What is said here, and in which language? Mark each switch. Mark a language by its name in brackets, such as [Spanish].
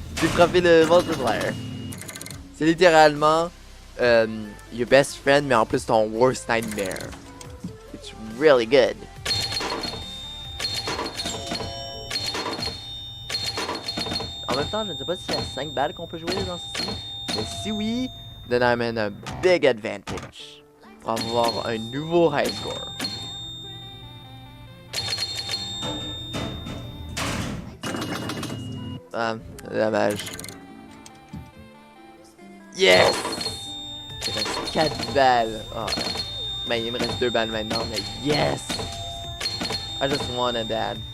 [French] J'ai frappé le multiplier. C'est littéralement [English] your best friend, [French] mais en plus ton [English] worst nightmare. It's really good. [French] En même temps, je ne sais pas s'il y a 5 balles qu'on peut jouer dans ceci. Mais si oui, [English] then I'm in a big advantage. [French] Pour avoir un nouveau high score. Ah, dommage. Yes! Il me reste 4 balles. Oh, ben, il me reste 2 balles maintenant, mais yes! [English] I just wanted that.